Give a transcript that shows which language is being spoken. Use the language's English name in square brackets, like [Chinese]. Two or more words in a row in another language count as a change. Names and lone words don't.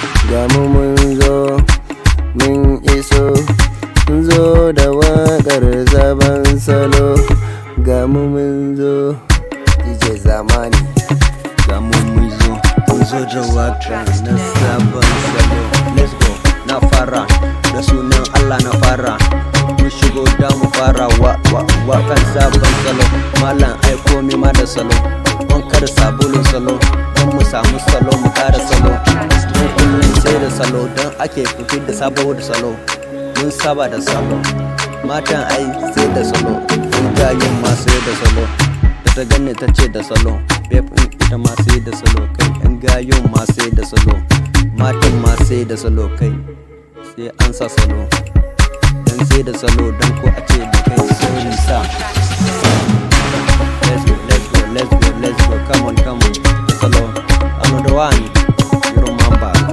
[Hausa] Ga mu mun zo, mun iso, mun zo da waƙar sabon salo. Ga mu mun zo, D J Zamani. Ga mu mun zo, mun zo da waƙa na sabon salo. [English] Let's go, [Hausa] na fara, da sunan Allah na fara. Mun shigo da mu fara wa, wa, waƙan sabon salo. Malam ai komi ma da salo, wanka da sabulun salo. Don mu samu salo, mu ƙara salo. Mun kullum sai da salo, don ake fito da sabo da salo. Mun saba da salo, matan ai sai da salo. Yan gayun ma sai da salo, da ta ganni ta ce da salo. Babe in ita ma sai da salo, kai yan gayun ma sai da salo, matan ma sai da salo, kai sai an sa salo. Dan sai da salo, dan ko a ce da kai sai sa. [English] Let's go, let's go, let's go, let's go, come on, come on. Salo, another one, you remember.